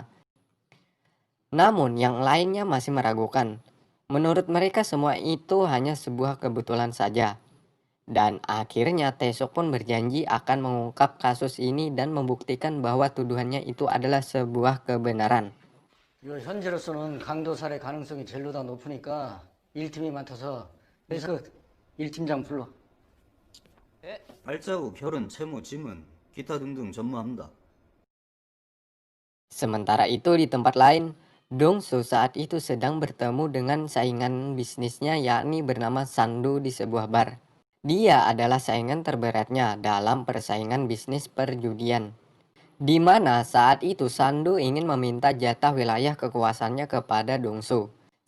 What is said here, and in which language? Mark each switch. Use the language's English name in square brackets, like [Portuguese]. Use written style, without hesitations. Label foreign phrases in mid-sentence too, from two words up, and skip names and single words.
[Indonesian] Namun, yang lainnya masih meragukan. Menurut mereka semua itu hanya sebuah kebetulan saja. Dan akhirnya Tae-suk pun berjanji akan mengungkap kasus ini dan membuktikan bahwa tuduhannya itu adalah sebuah kebenaran. [Korean] 이거 현재로서는 강도 살해 가능성이 제일 다 높으니까 1팀이 맡아서 그래서 1팀장 불러. 발자국, 혈흔, 채무, 지문, 기타 등등 전무합니다. [Indonesian] Sementara itu di tempat lain, Dong-soo saat itu sedang bertemu dengan saingan bisnisnya yakni bernama Sandu di sebuah bar. Dia adalah saingan terberatnya dalam persaingan bisnis perjudian. Di mana saat itu Sandu ingin meminta jatah wilayah kekuasaannya kepada Dong-soo.